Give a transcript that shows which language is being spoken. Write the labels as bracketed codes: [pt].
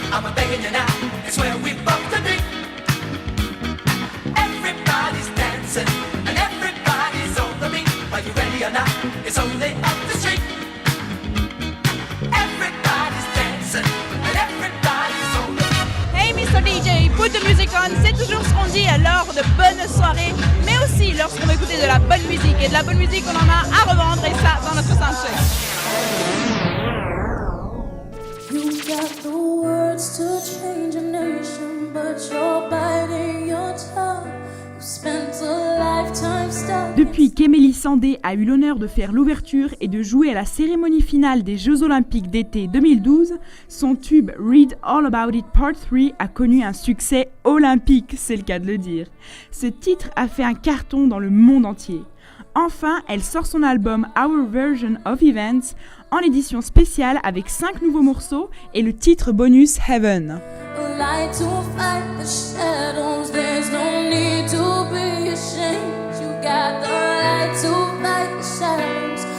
[en] I'm begging you now, it's where we both to be. Everybody's dancing and everybody's on the beat. Are you ready or not? It's only up the street. Everybody's dancing and everybody's on the beat. Hey Mr. DJ, put the music on, [fr] c'est toujours ce qu'on dit lors de bonnes soirées, mais aussi lorsqu'on veut écouter de la bonne musique. Et de la bonne musique, on en a à revendre, et ça dans notre soundcheck. [en] You got the words to change a nation, but you're biting your tongue. You spent a lifetime stuck. [fr] Depuis qu'Émilie Sandé a eu l'honneur de faire l'ouverture et de jouer à la cérémonie finale des Jeux Olympiques d'été 2012, son tube Read All About It Part 3 a connu un succès olympique, c'est le cas de le dire. Ce titre a fait un carton dans le monde entier. Enfin, elle sort son album Our Version of Events en édition spéciale avec 5 nouveaux morceaux et le titre bonus Heaven. [en] A light to fight the shadows. There's no need to be ashamed. You got the light to fight the shadows.